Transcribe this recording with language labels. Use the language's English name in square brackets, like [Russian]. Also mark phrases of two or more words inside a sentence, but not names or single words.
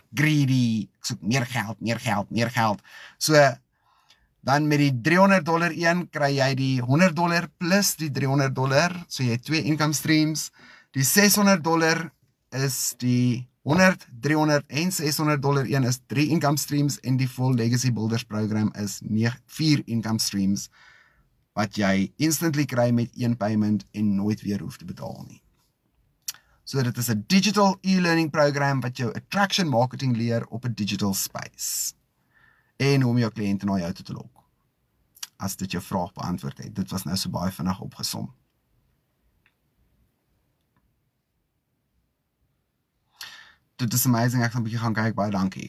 [Afrikaans] greedy, ek soek meer geld, so, dan met die $300 een, kry jy die $100 plus die $300, so jy het 2 [English] income streams, [Afrikaans] die $600 is die 100, 300 en $600 een is 3 [English] income streams, [Afrikaans] en die Full Legacy Builders program is 4 [English] income streams, [Afrikaans] wat jy instantly kry met 1 payment, en nooit weer hoef te betaal nie. So dit is 'n [English] digital e-learning program [Afrikaans] wat jou [English] attraction marketing [Afrikaans] leer op 'n [English] digital space. [Afrikaans] En hoe om jou kliënte na jou toe te lok. As dit jou vraag beantwoord het. Dit was nou so baie vinnig opgesom. Dit is amazing, ek gaan 'n bietjie gaan kyk, baie dankie.